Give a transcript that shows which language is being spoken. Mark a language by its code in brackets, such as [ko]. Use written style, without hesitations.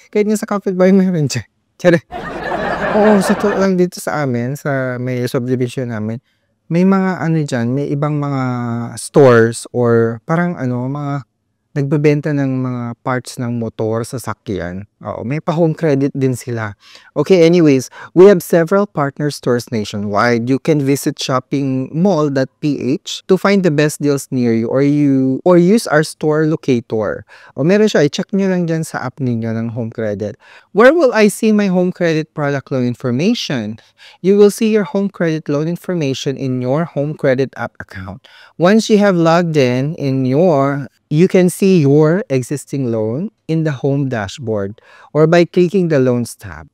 [tl] Kahit nga sa kapitbahay meron dyan. Tiyari. Oo, sa lang dito sa amin, sa may subdivision namin, may mga dyan, may ibang mga stores or parang mga nagbebenta ng mga parts ng motor, sasakyan. Oo, may pa-Home Credit din sila. [en] Okay, anyways, we have several partner stores nationwide. You can visit shoppingmall.ph to find the best deals near you or use our store locator. [tl] O meron siya, i-check nyo lang dyan sa app ninyo ng Home Credit. [en] Where will I see my Home Credit product loan information? You will see your Home Credit loan information in your Home Credit app account. Once you have logged in you can see your existing loan in the home dashboard or by clicking the loans tab.